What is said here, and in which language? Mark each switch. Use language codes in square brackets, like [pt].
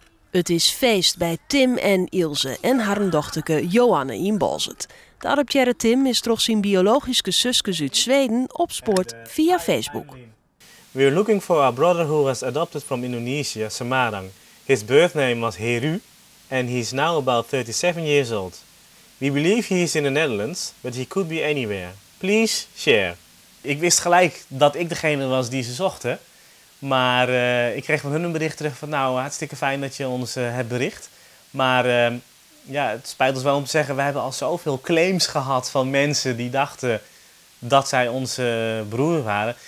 [nl] Het is feest bij Tim en Ilse en haar dochterke Johanne in Balzert. De adopteerde Tim is toch zijn biologische zusjes uit Zweden opspoord via Facebook. [en] We are looking for our brother who was adopted from Indonesia, Semarang. His birth name was Heru and he's now about 37 years old. We believe he is in the Netherlands, but he could be anywhere. Please share. [nl] Ik wist gelijk dat ik degene was die ze zochten. Maar ik kreeg van hun een bericht terug van nou, hartstikke fijn dat je ons hebt bericht. Maar ja, het spijt ons wel om te zeggen, we hebben al zoveel claims gehad van mensen die dachten dat zij onze broer waren.